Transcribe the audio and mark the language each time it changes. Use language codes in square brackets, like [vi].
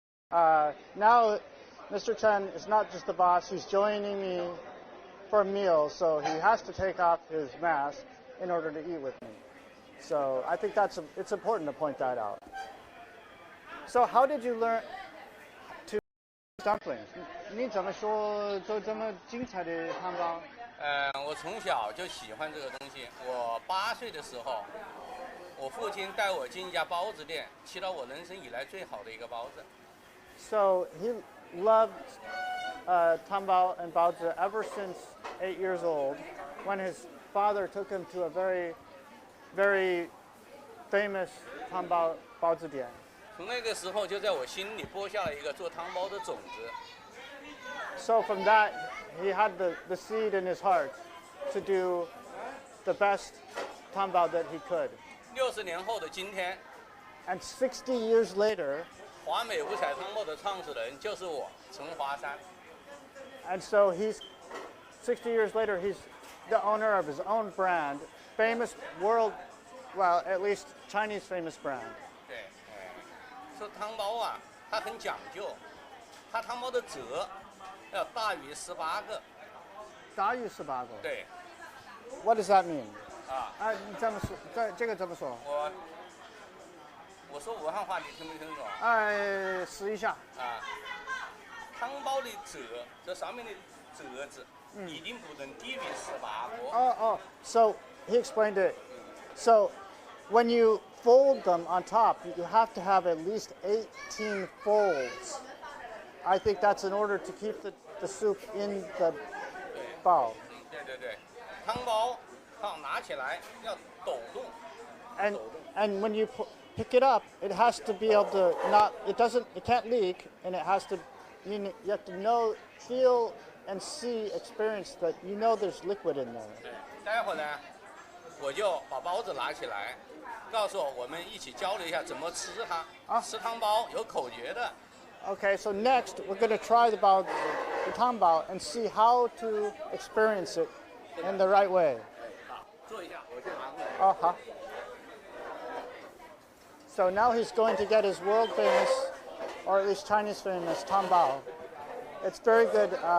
[en] Now, Mr. Chen is not just the boss. He's joining me for a meal, so he has to take off his mask in order to eat with me. So I think it's important to point that out. So how did you learn to dumplings? [zh] 你怎么说做这么精彩的汤包？我从小就喜欢这个东西。我8岁的时候，我父亲带我进一家包子店，吃到我人生以来最好的一个包子。 [en] So he loved tanbao and baozi ever since 8 years old, when his father took him to a very, very famous tanbao baozi dian. [zh] 从那个时候，就在我心里播下了一个做汤包的种子。 [en] So from that, he had the seed in his heart to do the best tanbao that he could. [zh] 60年后的今天， [en] And 60 years later, [zh] 华美五彩汤包的创始人就是我，陈华山。 [en] and so he's 60 years later, he's the owner of his own brand, famous world, well, at least Chinese famous brand. [zh] 对，说汤包啊，它很讲究，它汤包的褶要大于18个。大于18个。对。 [en] What does that mean? [zh] 你这么说，这个怎么说？我说武汉话，你听没听懂？试一下。汤包的褶，这上面的褶子一定不能低于18个。 [en] So he explained it. So when you fold them on top, you have to have at least 18 folds. I think that's in order to keep the soup in the bao. [zh] 对，汤包它拿起来要抖动。 [en] And when you pick it up, it has to be able to it can't leak, and it has to, you have to know, feel, and see, experience that you know there's liquid in there. [zh] 待会儿呢，我就把包子拿起来，告诉我们一起交流一下怎么吃它。吃汤包有口诀的。 [en] Okay, so next we're going to try the tanbao and see how to experience it in the right way. [zh] 好，坐一下，我先拿过来。好。 [en] So now he's going to get his world famous, or at least Chinese famous, tanbao. It's very good.